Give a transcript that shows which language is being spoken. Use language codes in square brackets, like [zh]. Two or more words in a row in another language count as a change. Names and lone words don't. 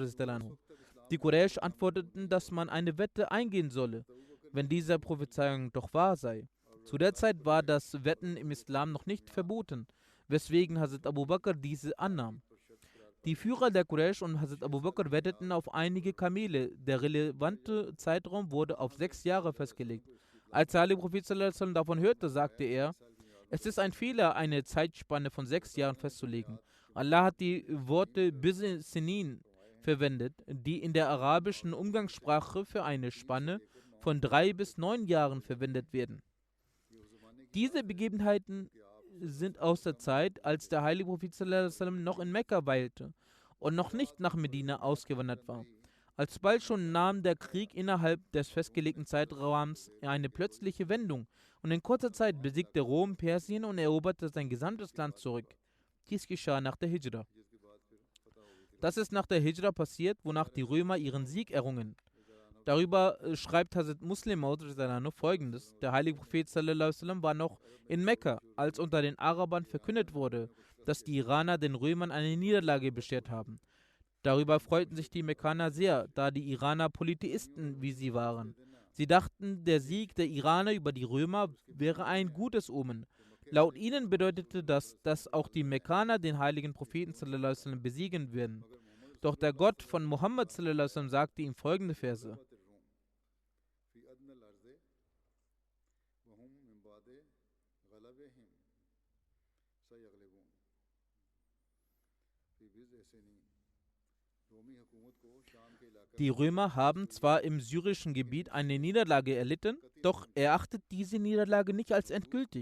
[de] Die Quraysh antworteten, dass man eine Wette eingehen solle, wenn diese Prophezeiung doch wahr sei. Zu der Zeit war das Wetten im Islam noch nicht verboten, weswegen Hazrat Abu Bakr diese annahm. Die Führer der Quraysh und Hazrat Abu Bakr wetteten auf einige Kamele. Der relevante Zeitraum wurde auf 6 Jahre festgelegt. Als der heilige Prophet [ar] صلى الله عليه وسلم [de] davon hörte, sagte er, es ist ein Fehler, eine Zeitspanne von 6 Jahren festzulegen. Allah hat die Worte Sinin verwendet, die in der arabischen Umgangssprache für eine Spanne von 3 bis 9 Jahren verwendet werden. Diese Begebenheiten sind aus der Zeit, als der heilige Prophet [ar] صلى الله عليه وسلم [de] noch in Mekka weilte und noch nicht nach Medina ausgewandert war. Alsbald schon nahm der Krieg innerhalb des festgelegten Zeitraums eine plötzliche Wendung und in kurzer Zeit besiegte Rom Persien und eroberte sein gesamtes Land zurück. Dies geschah nach der Hijra. Das ist nach der Hijra passiert, wonach die Römer ihren Sieg errungen. Darüber schreibt Hazrat Muslim folgendes: Der heilige Prophet [ar] صلى الله عليه وسلم [de] war noch in Mekka, als unter den Arabern verkündet wurde, dass die Iraner den Römern eine Niederlage beschert haben. Darüber freuten sich die Mekkaner sehr, da die Iraner Polytheisten wie sie waren. Sie dachten, der Sieg der Iraner über die Römer wäre ein gutes Omen. Laut ihnen bedeutete das, dass auch die Mekkaner den heiligen Propheten [ar] صلى الله عليه وسلم [de] besiegen werden. Doch der Gott von Muhammad [ar] صلى الله عليه وسلم [de] sagte ihm folgende Verse: Die Römer haben zwar im syrischen Gebiet eine Niederlage erlitten, doch erachtet diese Niederlage nicht als endgültig.